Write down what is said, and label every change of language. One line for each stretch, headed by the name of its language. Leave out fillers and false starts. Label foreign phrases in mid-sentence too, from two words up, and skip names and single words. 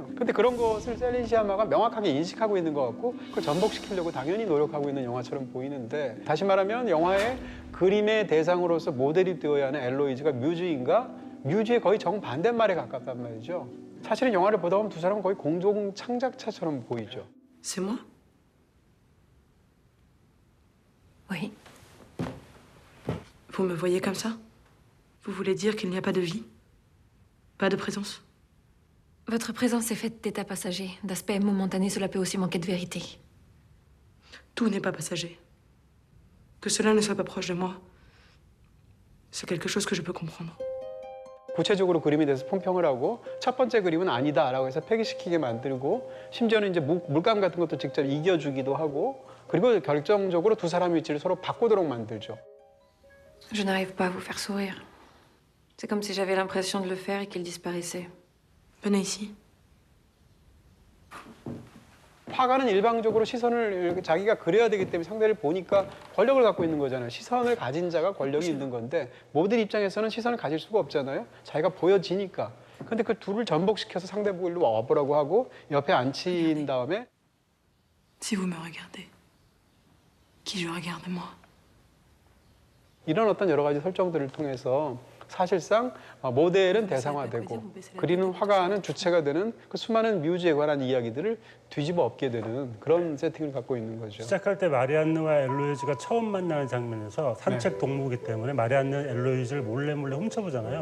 Korean: 근데 그런 것을 셀린 시아마가 명확하게 인식하고 있는 것 같고 그걸 전복시키려고 당연히 노력하고 있는 영화처럼 보이는데 다시 말하면 영화의 그림의 대상으로서 모델이 되어야 하는 엘로이즈가 뮤즈인가? 뮤즈의 거의 정반대말에 가깝단 말이죠. 사실은 영화를 보다 보면 두 사람은 거의 공동 창작자처럼 보이죠.
French: C'est moi? Oui. Vous me voyez comme ça? Vous voulez dire qu'il n'y a pas de vie? Pas de présence? Votre présence est faite d'états passagers, d'aspects momentanés, cela peut aussi manquer de vérité. Tout n'est pas passager. Que cela ne soit pas proche de moi, c'est quelque chose que je peux comprendre.
Korean: 구체적으로 그림에 대해서 품평을 하고 첫 번째 그림은 아니다라고 해서 폐기시키게 만들고 심지어는 이제 물감 같은 것도 직접 이겨주기도 하고 그리고 결정적으로 두 사람의 위치를 서로 바꾸도록 만들죠.
French: Je n'arrive pas à vous faire sourire. C'est comme si j'avais l'impression de le faire et qu'il disparaissait. Venez ici.
Korean: 화가는 일방적으로 시선을 자기가 그려야 되기 때문에 상대를 보니까 권력을 갖고 있는 거잖아요. 시선을 가진 자가 권력이 있는 건데 모델 입장에서는 시선을 가질 수가 없잖아요. 자기가 보여지니까. 근데 그 둘을 전복시켜서 상대 보고 일로 와보라고 하고 옆에 앉힌 다음에
French: Si vous me regardez, qui je regarde moi?
Korean: 이런 어떤 여러 가지 설정들을 통해서 사실상 모델은 대상화되고 그리는 화가는 주체가 되는 그 수많은 뮤즈에 관한 이야기들을 뒤집어 엎게 되는 그런 세팅을 갖고 있는 거죠. 시작할 때 마리안느와 엘로이즈가 처음 만나는 장면에서 산책 동무이기 때문에 마리안느 엘로이즈를 몰래 훔쳐보잖아요.